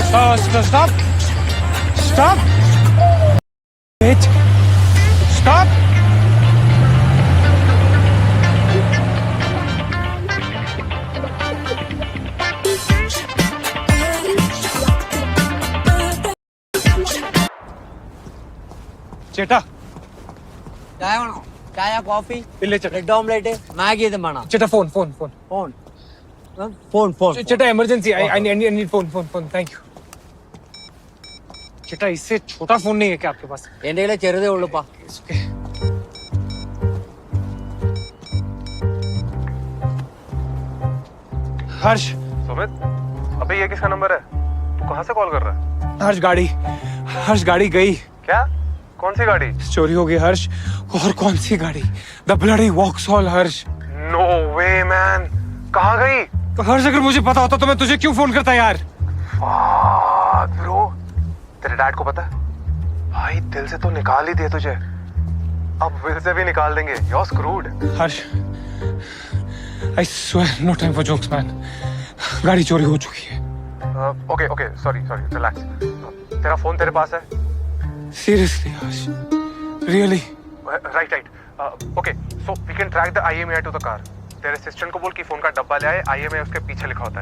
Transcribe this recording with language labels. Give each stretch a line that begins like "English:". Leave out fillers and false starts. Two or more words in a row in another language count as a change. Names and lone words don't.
English: Stop! Stop! Wait! Stop!
Malayalam: ചേട്ടാ ചായ വേണോ? ചായ കോഫി ഇല്ല ചേട്ടാ ബ്രെഡ് ഓംലേറ്റ് മാഗി ഇതും വേണം. ചേട്ടാ ഫോൺ ഫോൺ ഫോൺ ഫോൺ ഫോൺ ഫോൺ
Hindi: ചേട്ടാ
English: emergency I need phone thank you
Hindi: ചേട്ടാ इससे छोटा फोन नहीं है क्या आपके पास
Malayalam: എന്റെ കയ്യിലെ ചെറുതേ ഉള്ളൂപ്പാ.
English: It's okay. हर्ष
Hindi: सुमित अबे ये किसका नंबर है? तू कहाँ से कॉल कर रहा है? हर्ष गाड़ी गई क्या? कौन सी गाड़ी? चोरी हो गई हर्ष और कौन सी गाड़ी
English: the bloody Vauxhall
Hindi: हर्ष
English: no way man,
Hindi: कहाँ गई? तो हर्ष अगर मुझे पता होता तो मैं तुझे क्यों फोन करता यार ब्रो, तेरे डैड को पता है? भाई दिल से तो निकाल ही दिए तुझे, अब विल से भी निकाल देंगे.
English: You're screwed. हर्ष I swear no time for jokes man
Hindi: गाड़ी चोरी हो चुकी है
English: okay sorry relax.
Hindi: तेरा फोन तेरे पास है?
English: seriously हर्ष really right okay so we can track the IMEI to the car.
Hindi: तेरे असिस्टेंट को बोल कि फोन का डब्बा ले आए, IMEI उसके पीछे लिखा होता है.